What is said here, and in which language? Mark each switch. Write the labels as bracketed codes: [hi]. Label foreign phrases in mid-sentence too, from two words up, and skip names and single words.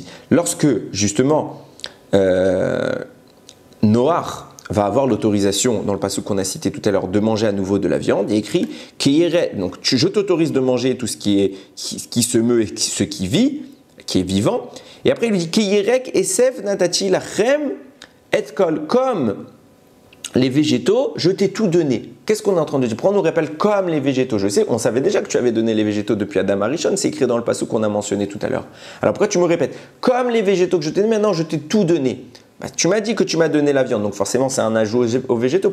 [fr] Lorsque, justement, Noach va avoir l'autorisation, dans le passage qu'on a cité tout à l'heure, de manger à nouveau de la viande, il est écrit « donc je t'autorise de manger tout ce qui se meut et ce qui vit, qui est vivant. » Et après, il lui dit « [he] כירק עשב נתתי לכם את כל [fr] » comme les végétaux, je t'ai tout donné. Qu'est-ce qu'on est en train de dire? Pourquoi on nous rappelle comme les végétaux? Je sais, on savait déjà que tu avais donné les végétaux depuis Adam Arishon, c'est écrit dans le passage qu'on a mentionné tout à l'heure. Alors pourquoi tu me répètes? Comme les végétaux que je t'ai donné, maintenant je t'ai tout donné. Tu m'as dit que tu m'as donné la viande, donc forcément c'est un ajout aux végétaux.